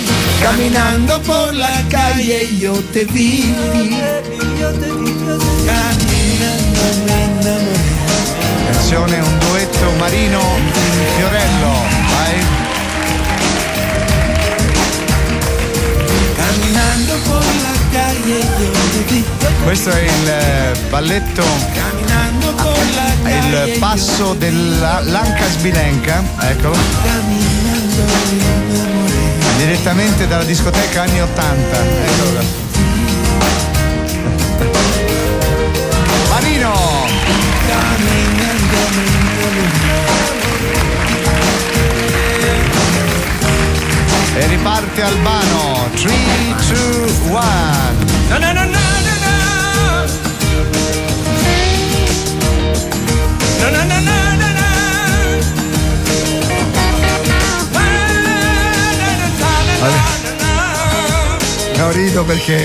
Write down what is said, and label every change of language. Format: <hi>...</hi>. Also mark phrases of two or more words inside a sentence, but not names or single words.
<es>Caminando por la calle yo te vi, caminando me enamoré.</es> <it>Attenzione, un duetto Marino Fiorello, vai.</it> <es>Caminando por la calle yo te vi.</es> <it>Questo è il balletto,</it> <es>Caminando por la calle.</es> <it>il passo dell'Anca Sbilenka, eccolo.</it> <es>Caminando me enamoré.</es> <it>Direttamente dalla discoteca anni 80. Eccolo qua. Marino!</it> <es>Caminando me enamoré.</es> <it>E riparte Albano. 3, 2, 1. No, no, no, no, no, no. No, no, no, no, no, no. No, rido perché</it>